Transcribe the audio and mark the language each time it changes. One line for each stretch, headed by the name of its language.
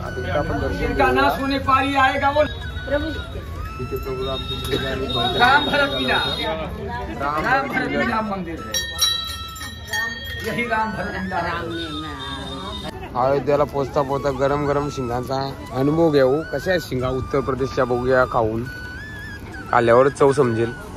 Marathi: आता इथे आपण दर्शन इथे प्रभू रामचंद्र आणि राम भरत मिला, राम भरत मिलन
Hindi: मंदिर है, यही राम भरत मिला।
Marathi: अयोध्याला पोचता पोचता गरम गरम शिंगांचा अनुभव घेऊ। कशा आहेत शिंगा उत्तर प्रदेशच्या बघूया खाऊन, आल्यावर चव समजेल।